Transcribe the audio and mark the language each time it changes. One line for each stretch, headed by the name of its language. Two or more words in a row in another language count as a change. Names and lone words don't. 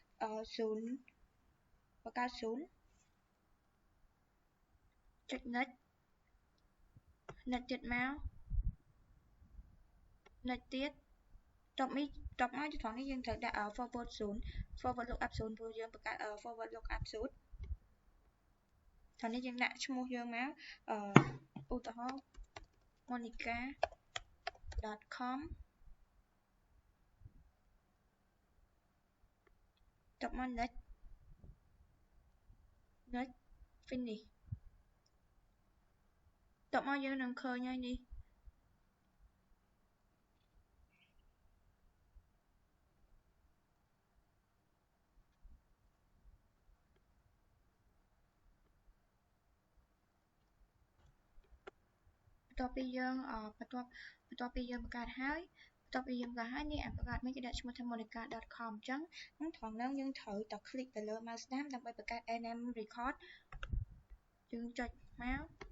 Khmer: 0 ចុច next ទៀតមក next ទៀតតបមកត្រង់នេះយើងត្រូវដាក់
English: forward lookup zone
Khmer: ព្រោះយើងបង្កើត
English: forward lookup zone
Khmer: ត្រង់នេះយើងដាក់ឈ្មោះយើងមកឧទាហរណ៍ monica.com តបមក
English: next finish
Khmer: តបមកយើងនឹងឃើញហើយនេះ បន្ទាប់ពីយើងបង្កើតហើយនេះបង្កើតមិនគេដាក់ឈ្មោះថា monica.com អញ្ចឹងត្រង់ហ្នឹងយើងត្រូវតែ click ទៅលើ mouse ស្ដាំដើម្បីបង្កើត
English: nm record
Khmer: យើងចុចមក